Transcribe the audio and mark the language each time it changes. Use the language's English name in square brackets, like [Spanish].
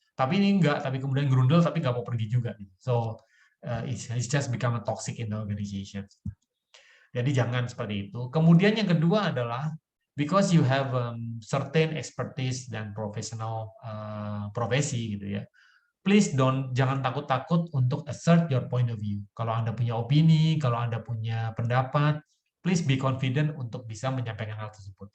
[Indonesian] Tapi ini enggak, tapi kemudian gerundel tapi nggak mau pergi juga. [English] So it's just become a toxic in the organization. [Indonesian] Jadi jangan seperti itu. Kemudian yang kedua adalah, [English] because you have certain expertise [Indonesian] dan profesional profesi gitu ya, please jangan takut-takut untuk [English] assert your point of view. [Indonesian] Kalau Anda punya opini, kalau Anda punya pendapat, [English] please be confident [Indonesian] untuk bisa menyampaikan hal tersebut.